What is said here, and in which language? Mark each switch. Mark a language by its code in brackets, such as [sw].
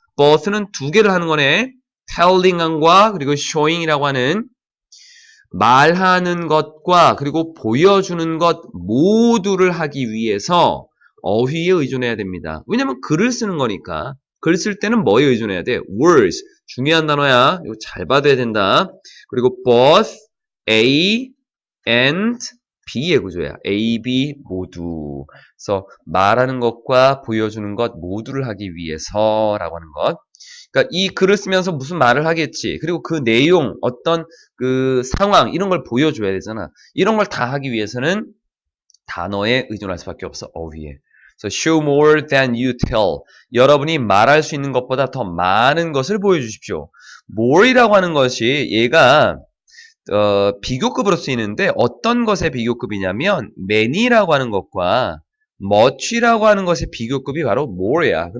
[ko] both는 두 개를 하는 거네. telling과 그리고 showing이라고 하는 말하는 것과 그리고 보여주는 것 모두를 하기 위해서 어휘에 의존해야 됩니다. 왜냐면 글을 쓰는 거니까. 글 쓸 때는 뭐에 의존해야 돼? words. 중요한 단어야. 이거 잘 받아야 된다. 그리고 both, A, and B의 구조야. A, B 모두. 그래서 말하는 것과 보여주는 것 모두를 하기 위해서라고 하는 것. 그러니까 이 글을 쓰면서 무슨 말을 하겠지. 그리고 그 내용, 어떤 그 상황 이런 걸 보여줘야 되잖아. 이런 걸 다 하기 위해서는 단어에 의존할 수밖에 없어. 어휘에. [en] So show more than you tell. [ko] 여러분이 말할 수 있는 것보다 더 많은 것을 보여주십시오. more이라고 하는 것이 얘가 비교급으로 쓰이는데 어떤 것의 비교급이냐면 many라고 하는 것과 much라고 하는 것의 비교급이 바로 more야.